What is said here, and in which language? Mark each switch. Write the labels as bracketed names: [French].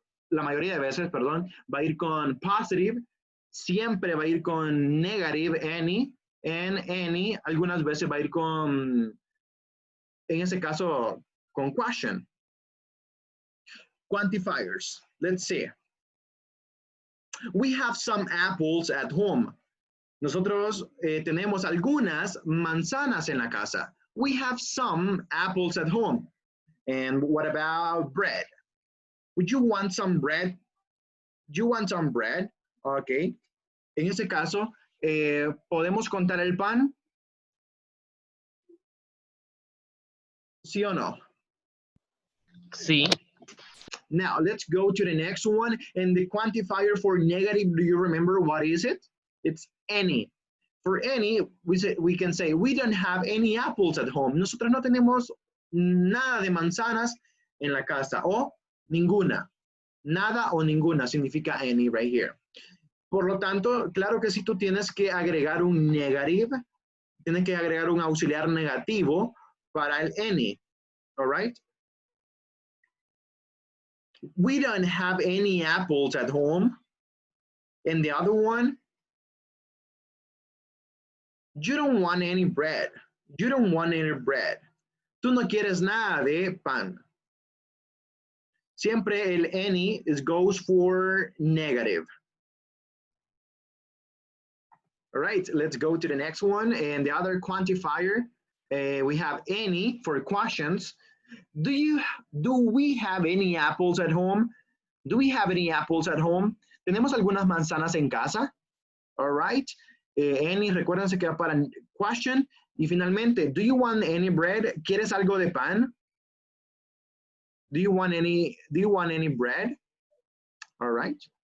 [Spanish] la mayoría de veces, perdón, va a ir con positive, siempre va a ir con negative, any, and any, algunas veces va a ir con, en ese caso, con question. [English] Quantifiers, let's see. We have some apples at home. [Spanish] Nosotros tenemos algunas manzanas en la casa. [English] We have some apples at home. And what about bread? Would you want some bread? Do you want some bread? Okay. [Spanish] En ese caso, ¿podemos contar el pan? ¿Sí o no? Sí. [English] Now, let's go to the next one. And the quantifier for negative, do you remember what is it? It's any. For any, we can say, we don't have any apples at home. [Spanish] Nosotros no tenemos nada de manzanas en la casa. O ninguna. Nada o ninguna significa any right here. Por lo tanto, claro que si tú tienes que agregar un negative, tienes que agregar un auxiliar negativo para el any. All right? [English] We don't have any apples at home. And the other one, you don't want any bread. You don't want any bread. [Spanish] Tú no quieres nada de pan. Siempre el [English] any goes for negative. All right, let's go to the next one. And the other quantifier, we have any for questions. Do we have any apples at home? Do we have any apples at home? [Spanish] ¿Tenemos algunas manzanas en casa? [English] All right. [Spanish] Any, recuérdense que va para question. Y finalmente, [English] do you want any bread? [Spanish] ¿Quieres algo de pan? [English] Do you want any bread? All right.